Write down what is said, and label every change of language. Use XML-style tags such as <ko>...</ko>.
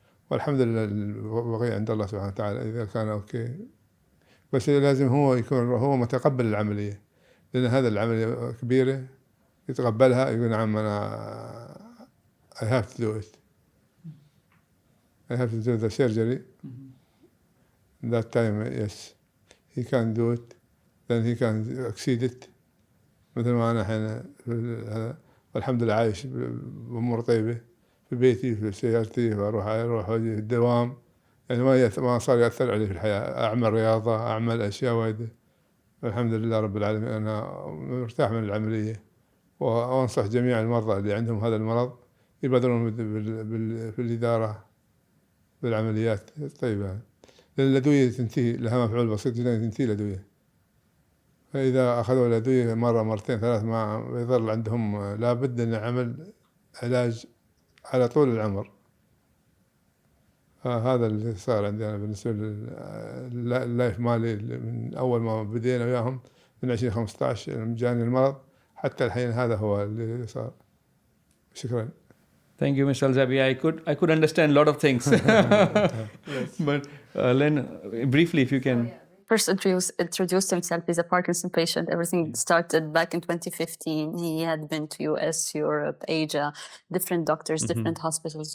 <ar>والحمد لله البقية عند الله سبحانه وتعالى إذا كان أوكي. بس لازم هو يكون هو متقبل العملية، لأن هذا العملية كبيرة، يتقبلها، يقول نعم أنا</ar> <en>I have to do it. I have to do the surgery. That time, yes, he can do it. Then he can exceed it.</en> <ar>مثل ما أنا الحين والحمد لله عايش بأمور طيبة في بيتي، في سيارتي، وأروح وأجي في الدوام، يعني ما صار يأثر علي في الحياة. أعمل رياضة، أعمل أشياء وايدة، الحمد لله رب العالمين. أنا مرتاح من العملية، وأنصح جميع المرضى اللي عندهم هذا المرض يبادرون في الإدارة بالعمليات الطيبة، لأن الأدوية تنتهي، لها مفعول بسيط جدا، تنتهي الأدوية. فإذا أخذوا الأدوية مرة مرتين ثلاث ما يظل عندهم، لابد أن يعمل علاج على طول العمر. هذا اللي صار عندي أنا بالنسبة لللايف مالي من أول ما بدينا وياهم من 2015 جاني المرض حتى الحين، هذا هو اللي صار. شكرا.</ar> <en>Thank you, Mr. Al Zaabi. I could understand a lot of things. But Len, briefly, if you can. First introduced himself. He's a Parkinson patient. Everything started back in 2015. He had been to US, Europe, Asia, different doctors, different hospitals.</en>